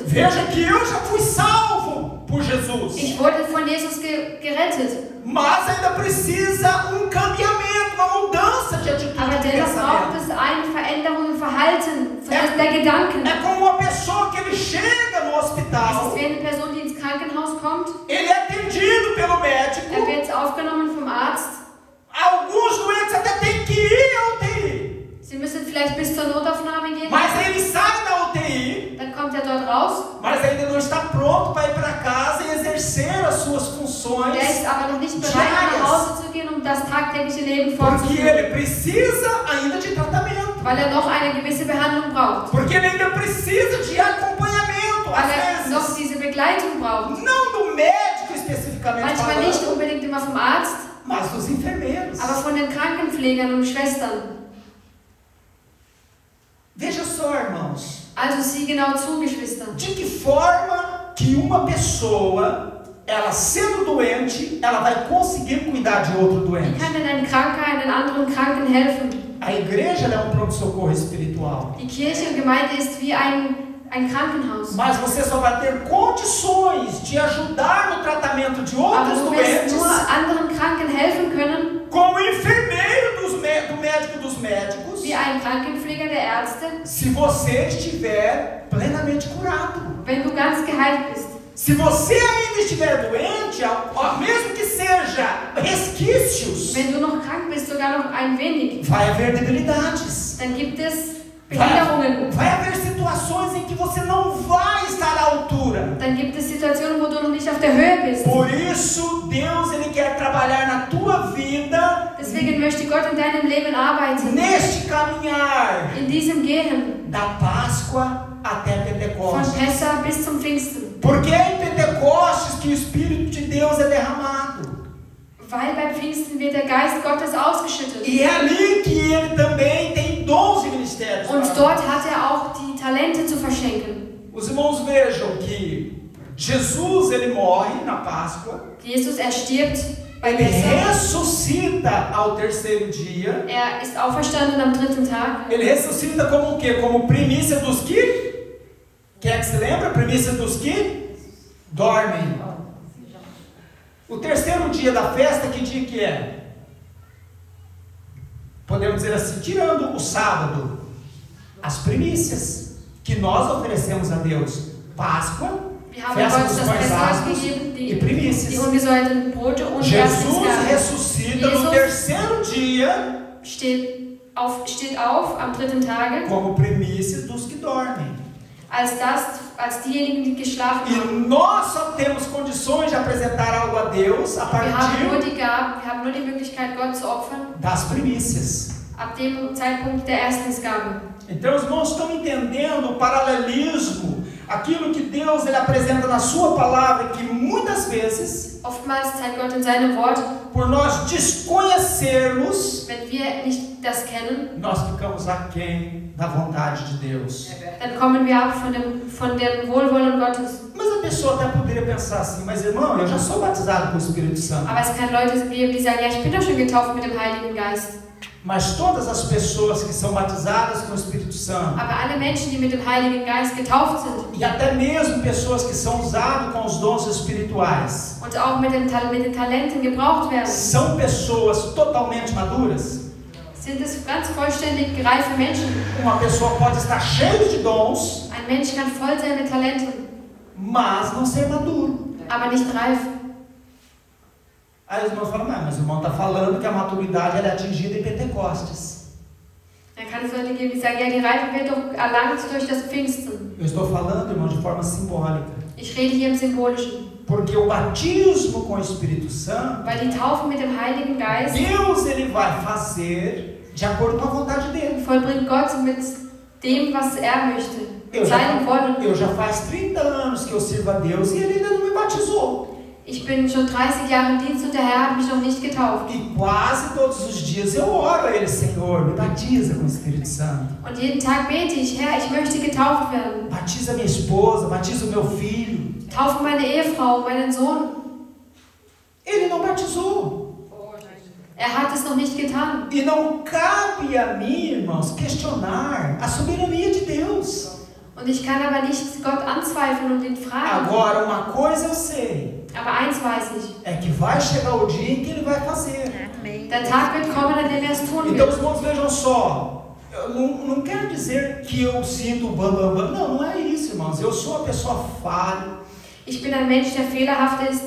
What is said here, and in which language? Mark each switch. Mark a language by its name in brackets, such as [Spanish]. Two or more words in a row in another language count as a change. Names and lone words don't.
[Portuguese] Veja que eu já fui salvo por Jesus, [German] Ich wurde von Jesus gerettet. [Portuguese] mas ainda precisa um cambiamento, uma mudança de atitude [German] Aber [Portuguese] de [German] dennoch braucht [Portuguese] pensamento. [German] es eine Veränderung im Verhalten der Gedanken. [Portuguese] É como uma pessoa que ele chega no [German] Es [Portuguese] hospital, [German] ist wie eine Person, die ins Krankenhaus kommt. [Portuguese] ele é atendido pelo médico. [German] Wird aufgenommen vom Arzt. [Portuguese] Alguns doentes até têm que ir à UTI, [German] Sie müssen vielleicht bis zur Notaufnahme gehen. [Portuguese] mas ele sai da UTI, [German] Dann kommt er dort raus. [Portuguese] mas ainda não está pronto para ir para casa e exercer as suas funções, [German] Der ist aber noch nicht bereit, nach Hause zu gehen, um das tagtägliche Leben [Portuguese] porque [German] fortzuführen. [Portuguese] ele precisa ainda de tratamento, [German] Weil er noch eine gewisse Behandlung braucht. [Portuguese] porque ele ainda precisa de acompanhamento, [German] Weil [Portuguese] às [German] er noch [Portuguese] vezes, [German] diese Begleitung braucht. [Portuguese] não do médico especificamente [German] Manchmal nicht [Portuguese] falando, [German] unbedingt immer vom Arzt, [Portuguese] mas dos enfermeiros. [German] aber von den Krankenpflegern und Schwestern. [Portuguese] Veja só, irmãos, [German] Also sieh genau zu, Geschwister. [Portuguese] de que forma que uma pessoa, ela sendo doente, ela vai conseguir cuidar de outro [German] Wie [Portuguese] doente? [German] kann denn ein Kranker einen anderen Kranken helfen? [Portuguese] A igreja ela é um pronto-socorro espiritual. [German] Die Kirche und Gemeinde ist wie ein Krankenhaus. [Portuguese] Mas você só vai ter condições de ajudar no tratamento de [German] Aber [Portuguese] outros [German] du wirst [Portuguese] doentes [German] nur anderen Kranken helfen können, [Portuguese] como enfermeiro do médico dos médicos, [German] wie ein Krankenpfleger der Ärzte, [Portuguese] se você estiver plenamente curado. [German] wenn du ganz geheilt bist. [Portuguese] Se você ainda estiver doente, mesmo que seja resquícios, [German] Wenn du noch krank bist, sogar noch ein wenig, [Portuguese] vai haver debilidades. [German] dann gibt es Behinderungen. [Portuguese] Vai haver situações em que você não vai estar à altura. [German] Dann gibt es Situationen, wo du noch nicht auf der Höhe bist. [Portuguese] Por isso, Deus ele quer trabalhar na tua vida, [German] Deswegen möchte Gott in deinem Leben arbeiten. [Portuguese] neste caminhar [German] In diesem Gehen. [Portuguese] da Páscoa até [German] Von [Portuguese] Pentecostes. [German] Pessach bis zum Pfingsten. [Portuguese] Porque é em Pentecostes que o Espírito de Deus é derramado. [German] Weil beim Pfingsten wird der Geist Gottes ausgeschüttet. [Portuguese] E é ali que ele também tem dons e ministérios. [German] Und dort hat er auch die Talente zu verschenken. [Portuguese] Os irmãos vejam que Jesus ele morre na Páscoa. [German] Jesus, er stirbt bei [Portuguese] Ele [German] Pessach. [Portuguese] ressuscita ao terceiro dia. [German] Er ist auferstanden am 3. Tag. [Portuguese] Ele ressuscita como o quê? Como primícia dos que? Quem é que se lembra? Primícia dos que dormem. O terceiro dia da festa, que dia que é? Podemos dizer assim, tirando o sábado, as primícias que nós oferecemos a Deus. Páscoa, [German] Wir haben [Portuguese] festa [German] Gott [Portuguese] dos [German] das [Portuguese] pães [German] Pessach [Portuguese] asmos [German] gegeben, [Portuguese] e [German] die [Portuguese] primícias. [German] ungesäuerten Brote und [Portuguese] Jesus [German] Erstlingsgaben. [Portuguese] ressuscita no [German] Jesus [Portuguese] terceiro dia [German] steht auf am 3. Tage [Portuguese] como primícias dos que dormem. [German] als diejenigen, die geschlafen [Portuguese] E [German] haben. [Portuguese] nós só temos condições de apresentar algo a Deus a [German] Wir haben nur [Portuguese] partir [German] die Gaben, wir haben nur die Möglichkeit, Gott zu opfern, [Portuguese] das primícias. [German] ab dem Zeitpunkt der Erstlingsgabe. [Portuguese] Então os irmãos estão entendendo o paralelismo, aquilo que Deus ele apresenta na sua palavra, que muitas vezes, [German] Oftmals zeigt Gott in seinem Wort, [Portuguese] por nós desconhecermos, [German] wenn wir nicht das kennen, [Portuguese] nós ficamos aquém da vontade de Deus. [German] dann kommen wir ab von dem Wohlwollen Gottes. [Portuguese] Mas a pessoa até poderia pensar assim, mas irmão, eu já sou batizado com o Espírito Santo. [German] Aber es kann Leute geben, die sagen, ja, ich bin doch schon getauft mit dem Heiligen Geist. [Portuguese] Mas todas as pessoas que são batizadas com o Espírito Santo, [German] Aber alle Menschen, die mit dem Heiligen Geist getauft sind, [Portuguese] e até mesmo pessoas que são usadas com os dons espirituais, [German] und auch mit den Talenten gebraucht werden, [Portuguese] são pessoas totalmente maduras? [German] sind es ganz vollständig reife Menschen. [Portuguese] Uma pessoa pode estar cheia de dons, [German] Ein Mensch kann voll sein mit Talenten, [Portuguese] mas não ser maduro. [German] aber nicht reif. [Portuguese] Aí os irmãos falam, mas o irmão está falando que a maturidade ela é atingida em Pentecostes. [German] Dann kann es Leute geben, die sagen, ja, die Reife wird doch erlangt durch das Pfingsten. [Portuguese] Eu estou falando, irmão, de forma simbólica. [German] Ich rede hier im Symbolischen. [Portuguese] Porque o batismo com o Espírito Santo, [German] Weil die Taufe mit dem Heiligen Geist [Portuguese] Deus ele vai fazer de acordo com a vontade dele. [German] vollbringt Gott mit dem, was möchte. [Portuguese] Eu [German] Seinem Wollen. [Portuguese] já faz 30 anos que eu sirvo a Deus e ele ainda não me batizou. [German] Ich bin schon 30 Jahre im Dienst und der Herr hat mich noch nicht getauft. [Portuguese] E quase todos os dias eu oro a ele, Senhor, me batiza com o Espírito Santo. [German] Und jeden Tag bete ich, Herr, ich möchte getauft werden. [Portuguese] Batiza minha esposa, batiza o meu filho. [German] Taufe meine Ehefrau, meinen Sohn. [Portuguese] Ele não batizou. [German] Hat es noch nicht getan. [Portuguese] E não cabe a mim, irmãos, questionar a soberania de Deus. [German] Und ich kann aber nicht Gott anzweifeln und ihn fragen. [Portuguese] Agora, uma coisa eu sei. [German] Aber eins weiß ich. [Portuguese] É que vai chegar o dia em que ele vai fazer. [German] Der Tag wird kommen, an dem er es tun [Portuguese] Então, [German] wird. [Portuguese] os irmãos, vejam só. Eu não quero dizer que eu sinto bam, bam, bam. Não é isso, irmãos. Eu sou uma pessoa falha. [German] Ich bin ein Mensch, der fehlerhaft ist.